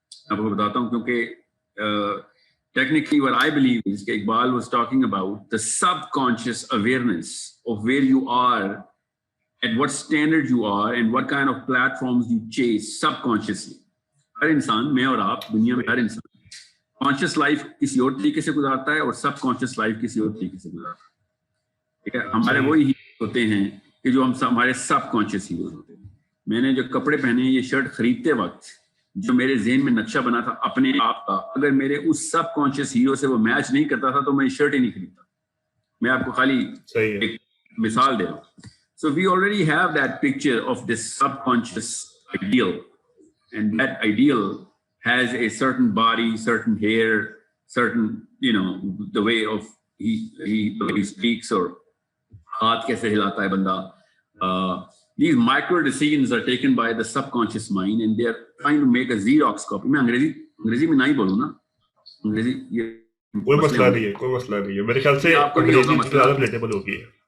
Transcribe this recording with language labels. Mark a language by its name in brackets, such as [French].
[Urdu] آپ کو بتاتا ہوں کیونکہ [English] technically what I believe is that Iqbal was talking about the subconscious awareness of where you are, at what standard you are, and what kind of platforms you chase subconsciously. [Urdu] ہر انسان, میں اور آپ, دنیا میں ہر انسان کانشیس لائف کسی اور طریقے سے گزارتا ہے اور سب کانشیس لائف کسی اور طریقے سے گزارتا ہے. ٹھیک ہے, ہمارے وہی ہیروز ہوتے ہیں کہ جو ہمارے سب کانشیس ہیروز ہوتے ہیں. میں نے جو کپڑے پہنے یہ شرٹ خریدتے وقت جو میرے ذہن میں نقشہ بنا تھا اپنے آپ کا, اگر میرے اس سب کانشیس ہیرو سے وہ میچ نہیں کرتا تھا تو میں شرٹ ہی نہیں خریدتا. میں آپ کو خالی ایک مثال دے رہا ہوں. [English] So we already have that picture of this subconscious ideal, and that ideal has a certain body, certain hair, certain the way of he speaks or [Urdu] ہاتھ کیسے ہلاتا ہے بندہ. [English] These micro decisions are taken by the subconscious mind and they are trying to make a Xerox copy. [Urdu] میں انگریزی میں نہیں بولوں نا, انگریزی یہ کوئی مسئلہ نہیں ہے میرے خیال سے انگریزی زیادہ ریلیٹیبل ہوگی.